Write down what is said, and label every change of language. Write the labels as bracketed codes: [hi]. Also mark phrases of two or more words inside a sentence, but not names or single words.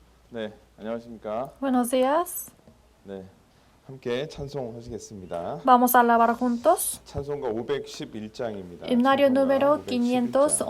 [ko] 네, 안녕하십니까? [es] Buenos días. [ko] 네, 함께 찬송하시겠습니다. [es] Vamos a alabar juntos. [ko] 찬송가 511장입니다. [es] Himnario [ko] 찬송가 [es] número [ko] 511장.